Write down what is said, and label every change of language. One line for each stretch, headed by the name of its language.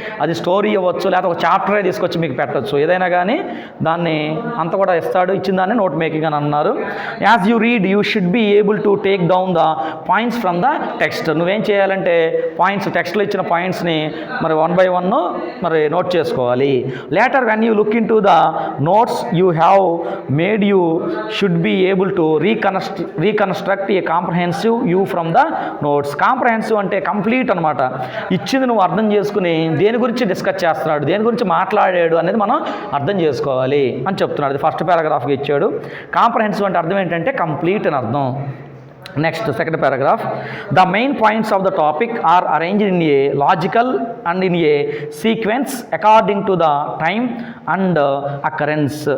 Telugu: అది స్టోరీ ఇవ్వచ్చు, లేకపోతే ఒక చాప్టరే తీసుకొచ్చి మీకు పెట్టచ్చు, ఏదైనా కానీ దాన్ని అంత కూడా ఇస్తాడు. ఇచ్చిన దాన్ని నోట్ మేకింగ్ అని అన్నారు.
English: As you read you should be able to take down the points from the text.
Telugu: నువ్వేం చేయాలంటే పాయింట్స్, టెక్స్ట్లో ఇచ్చిన పాయింట్స్ని మరి 1 by 1 మరి నోట్ చేసుకోవాలి.
English: Later when you look into the notes you have made, you should be able to reconstruct a comprehensive view from the notes.
Telugu: Comprehensive అంటే complete అనమాట. ఇచ్చింది నువ్వు అర్థం చేసుకుని దేని గురించి డిస్కస్ చేస్తున్నాడు, దేని గురించి మాట్లాడాడు అనేది మనం అర్థం చేసుకోవాలి అని చెప్తున్నాడు. అది ఫస్ట్ పారాగ్రాఫ్కి ఇచ్చాడు. కాంప్రహెన్సివ్ అంటే అర్థం ఏంటంటే కంప్లీట్ అని అర్థం.
English: Next second paragraph: the main points of the topic are arranged in a logical and in a sequence according to the time and occurrence.